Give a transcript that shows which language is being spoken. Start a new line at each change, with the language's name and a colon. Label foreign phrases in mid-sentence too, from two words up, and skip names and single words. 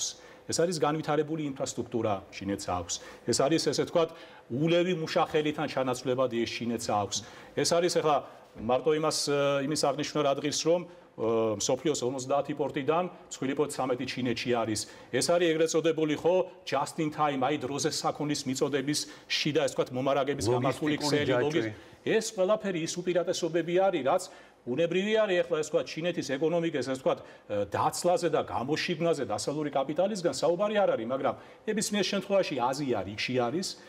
Georgian: ეს არის განვითარებული ინფრასტრუქტურა, ჩინეთს აქვს. ეს არის, ესე ვთქვათ, ულევი მუშახელითან ჩანაცვლებად ის ჩინეთს აქვს. ეს არის ახლა მარტო იმის აღნიშვნა რა დღის, რომ მსოფლიოს 50 პორტიდან მსხვილი პორტი 13 ჩინეთში არის. ეს არის ეგრეთ წოდებული ხო
English: just in time,
Georgian: აი დროზე საქონლის მიწოდების შიდა, ესე ვთქვათ, მომარაგების გამართული ქსელი ლოგიზმი. ეს ყველაფერი ის უპირატესობები არის, რაც უნებრივი არის ახლა ეს ვთქვათ ჩინეთის ეკონომიკის ეს ვთქვათ დაცლაზე და გამოშიგნაზე დასავლური კაპიტალისგან საუბარი არ არის, მაგრამ ნებისმიერ შემთხვევაში აზია რიგში არის.